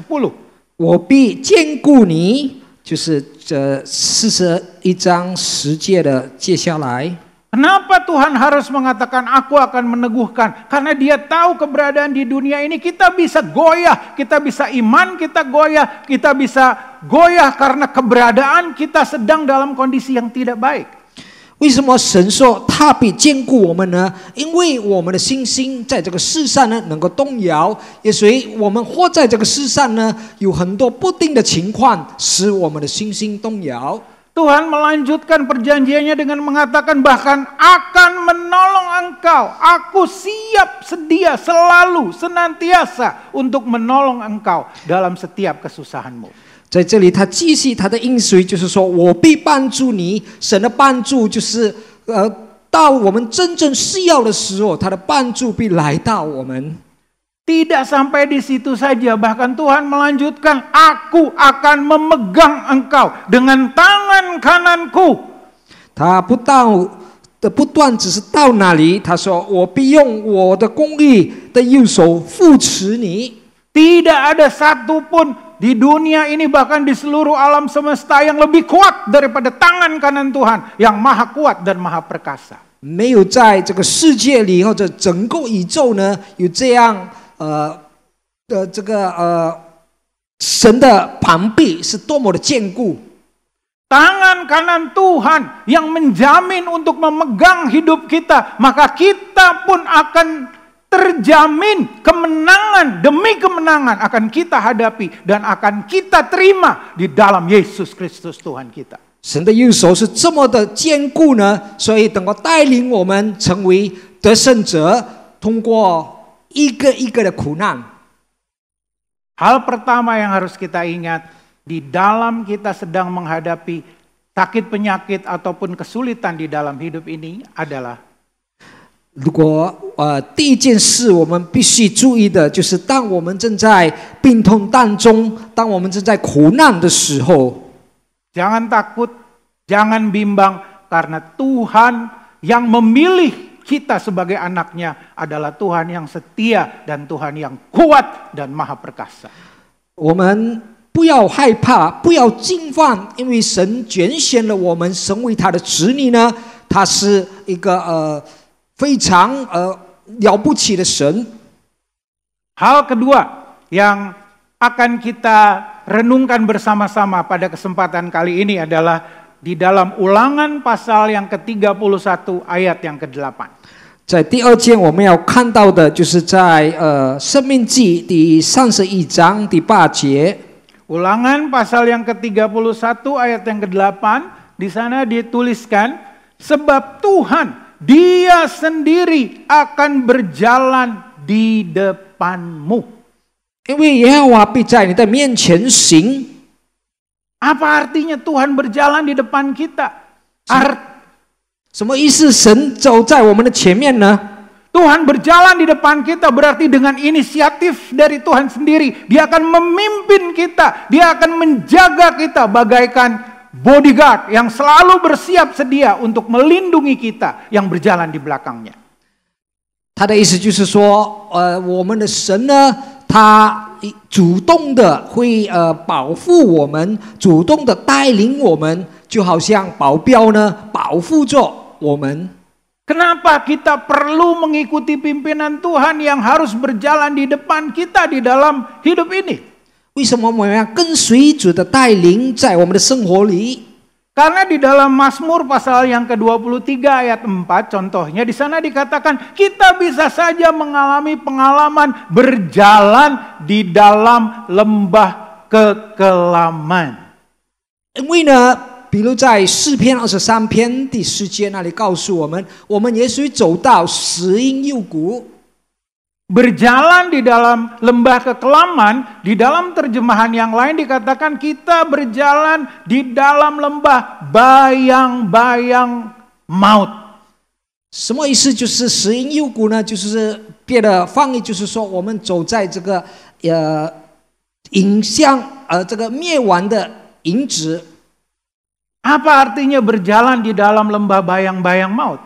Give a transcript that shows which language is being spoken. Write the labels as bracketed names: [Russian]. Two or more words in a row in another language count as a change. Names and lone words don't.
[Chinese] 我必坚固你，就是这41章10节的接下来。 [Indonesian] Kenapa Tuhan harus mengatakan aku akan meneguhkan? Karena dia tahu keberadaan di dunia ini kita bisa goyah, kita bisa iman kita goyah, kita bisa goyah karena keberadaan kita sedang dalam kondisi yang tidak baik. [Chinese] 为什么神说他必坚固我们呢？因为我们的信心在这个世上呢能够动摇，也所以我们活在这个世上呢有很多不定的情况使我们的信心动摇。 [Indonesian] Tuhan melanjutkan perjanjiannya dengan mengatakan bahkan akan menolong engkau. Aku siap sedia selalu senantiasa untuk menolong engkau dalam setiap kesusahanmu. [Chinese] 在这里，他继续他的应许，就是说我必帮助你。神的帮助就是到我们真正需要的时候，他的帮助必来到我们。 [Indonesian] Tidak sampai di situ saja, bahkan Tuhan melanjutkan, aku akan memegang engkau dengan tangan kananku. [Chinese] 他不断只是到那里，他说我必用我的公义的右手扶持你。 [Indonesian] Tidak ada satupun di dunia ini bahkan di seluruh alam semesta yang lebih kuat daripada tangan kanan Tuhan yang maha kuat dan maha perkasa. [Chinese] 没有在这个世界里或者整个宇宙呢有这样。神的膀臂是多么的坚固。 [Indonesian] Tangan kanan Tuhan yang menjamin untuk memegang hidup kita, maka kita pun akan terjamin kemenangan demi kemenangan akan kita hadapi dan akan kita terima di dalam Yesus Kristus Tuhan kita. [Chinese] 神的右手是这么的坚固呢，所以能够带领我们成为得胜者，通过 一个一个的苦难。 [Indonesian] Hal pertama yang harus kita ingat, di dalam kita sedang menghadapi sakit penyakit ataupun kesulitan di dalam hidup ini adalah [Chinese] 如果第一件事我们必须注意的就是，当我们正在病痛当中，当我们正在苦难的时候， [Indonesian] jangan takut, jangan bimbang, karena Tuhan yang memilih kita sebagai anaknya adalah Tuhan yang setia dan Tuhan yang kuat dan maha perkasa. [Chinese] 我们不要害怕，不要惊慌，因为神拣选了我们成为他的子女呢，他是一个非常了不起的神。 [Indonesian] Hal kedua yang akan kita renungkan bersama-sama pada kesempatan kali ini adalah di dalam Ulangan pasal yang ke-31 ayat yang ke-8. [Chinese] 在第二件我们要看到的就是在申命记第31章第8节。 [Indonesian] Ulangan pasal yang ke-31 ayat yang ke-8, di sana dituliskan, sebab Tuhan Dia sendiri akan berjalan di depanmu. [Chinese] 因为耶和华必在你的面前行。 [Indonesian] Apa artinya Tuhan berjalan di depan kita? [Chinese] 什么意思？神走在我们的前面呢？ [Indonesian] Tuhan berjalan di depan kita berarti dengan inisiatif dari Tuhan sendiri. Dia akan memimpin kita. Dia akan menjaga kita bagaikan bodyguard yang selalu bersiap sedia untuk melindungi kita yang berjalan di belakangnya. [Chinese] 他的意思就是说，我们的神呢，他主动的会保护我们，主动的带领我们，就好像保镖呢保护着我们。 [Indonesian] Kenapa kita perlu mengikuti pimpinan Tuhan yang harus berjalan di depan kita di dalam hidup ini? [Chinese] 为什么我们要跟随主的带领在我们的生活里？ [Indonesian] Karena di dalam Mazmur pasal yang ke-23 ayat 4 contohnya di sana dikatakan kita bisa saja mengalami pengalaman berjalan di dalam lembah kekelaman. [Chinese] 因为呢，比如在诗篇23篇第10节那里告诉我们，我们也许走到死荫幽谷。 [Indonesian] Berjalan di dalam lembah kekelaman, di dalam terjemahan yang lain dikatakan kita berjalan di dalam lembah bayang-bayang maut. [Chinese] 什么意思？就是死荫幽谷呢？就是别的翻译，就是说我们走在这个影像这个灭亡的影子。 [Indonesian] Apa artinya berjalan di dalam lembah bayang-bayang maut?